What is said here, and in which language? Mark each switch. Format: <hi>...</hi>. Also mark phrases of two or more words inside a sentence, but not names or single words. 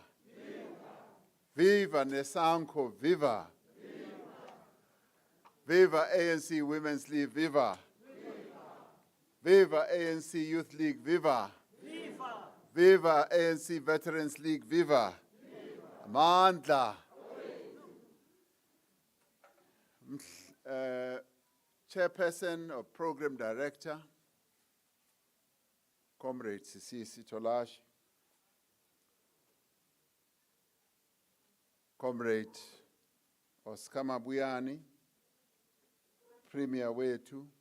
<en>Viva Nesanko, viva. Viva ANC Women's League, viva. Viva ANC Youth League, viva. Viva ANC Veterans League, viva. Amandla. Chairperson or Program Director, Comrade Sisi Tolash, Comrade Oscar Mabuyane,</en> <xh>Premier wetu</xh>